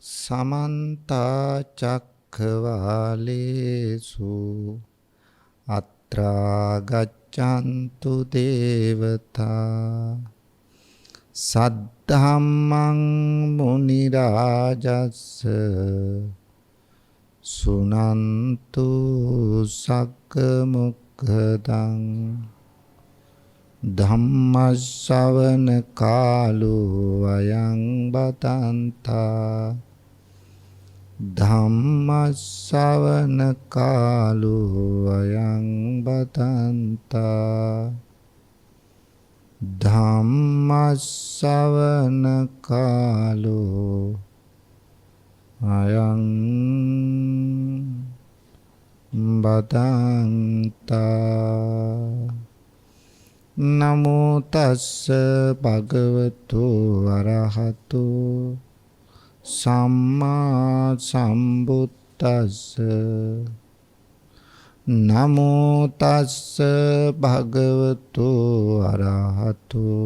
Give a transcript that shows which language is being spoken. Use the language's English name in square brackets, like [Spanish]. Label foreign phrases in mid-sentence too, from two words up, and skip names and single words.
[Pali] समन्ता चक्रवालेषु अत्रा गच्छन्तु देवता सद्धम्मं मुनिराजस्स सुनन्तु सक्कमुक्खदं ධම්මස්සවන කාලෝ අයං බතන්තා ධම්මස්සවන කාලෝ අයං බතන්තා ධම්මස්සවන කාලෝ අයං බතන්තා නමෝ තස්ස භගවතු අරහතු සම්මා සම්බුද්දස්ස නමෝ තස්ස භගවතු අරහතු